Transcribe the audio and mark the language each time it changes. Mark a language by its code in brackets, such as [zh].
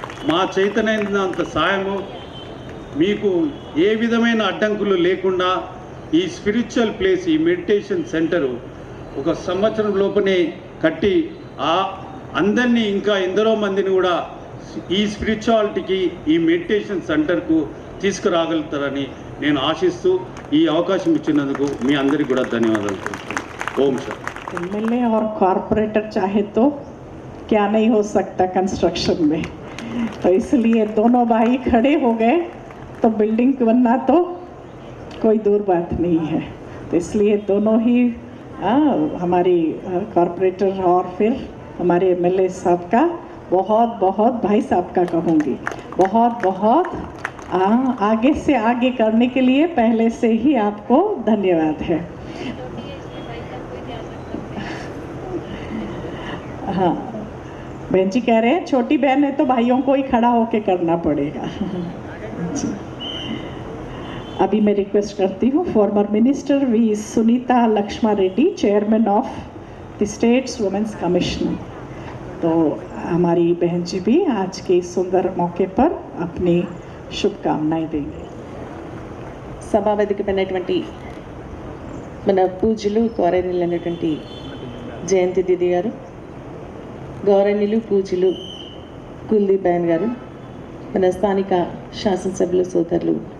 [te] మా చైతన్యనంత సాయము మీకు ఏ విధమైన అడ్డంకులు లేకుండా ఈ స్పిరిచువల్ ప్లేస్, ఈ మెడిటేషన్ సెంటరు ఒక సంవత్సరం లోపనే కట్టి అందరినీ, ఇంకా ఎందరో మందిని కూడా ఈ స్పిరిచువాలిటీకి, ఈ మెడిటేషన్ సెంటర్కు తీసుకురాగలుగుతారని నేను ఆశిస్తూ ఈ అవకాశం ఇచ్చినందుకు మీ అందరికీ కూడా ధన్యవాదాలు తెలుపుతున్నాను. ఓం సార్. [hi] एमएलए और कॉरपोरेटर चाहे तो क्या नहीं हो सकता कंस्ट्रक्शन में, तो इसलिए दोनों भाई खड़े हो गए तो बिल्डिंग बनना तो कोई दूर बात नहीं है. तो इसलिए दोनों ही हमारी कॉरपोरेटर और फिर हमारे एमएलए साहब का बहुत बहुत, भाई साहब का कहूँगी, बहुत बहुत आगे से आगे करने के लिए पहले से ही आपको धन्यवाद है. हाँ, बहन जी कह रहे हैं छोटी बहन है तो भाइयों को ही खड़ा होके करना पड़ेगा. अभी मैं रिक्वेस्ट करती हूँ former minister we Sunita Laxma Reddy, chairman of the states women's commission, तो हमारी बहन जी भी आज के इस सुंदर मौके पर अपनी शुभकामनाएं देंगे. [te] సభా వేదికపైనటువంటి మన పూజ్యులు గౌరవనీయులు అయినటువంటి జయంతి దీది గారు, గౌరవనీయులు పూజ్యులు కుల్దీప్ బయన్ గారు, మన స్థానిక శాసనసభ్యులు సోదరులు